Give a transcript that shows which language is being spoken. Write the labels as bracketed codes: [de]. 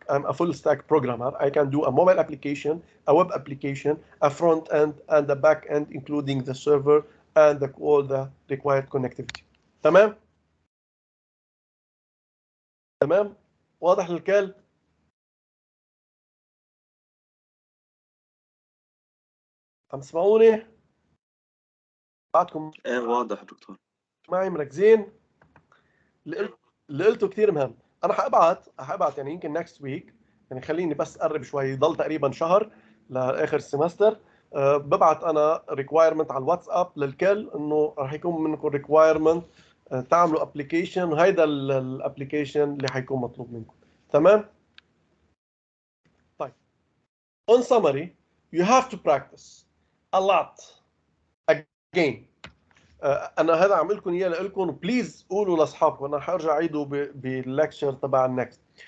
[en] I'm a full stack programmer. I can do a mobile application, a web application, a front end, and a back end, including the server and all the required connectivity. [ar] تمام؟ تمام؟ واضح للكل؟ عم تسمعوني؟ بعدكم ايه واضح دكتور. معي مركزين؟ اللي قلته كثير مهم. انا حابعت يعني يمكن نكست ويك، يعني خليني بس اقرب شوي، يضل تقريبا شهر لاخر السمستر. ببعت انا ريكوايرمنت على الواتساب للكل انه راح يكون منكم ريكوايرمنت تعملوا ابلكيشن، وهيدا الابلكيشن اللي حيكون مطلوب منكم. تمام؟ طيب [en] on summary you have to practice a lot again. [ar] انا هذا عم لكم اياه لكم، بليز قولوا لاصحابكم. انا حارجع اعيده باللكتشر تبع النكست.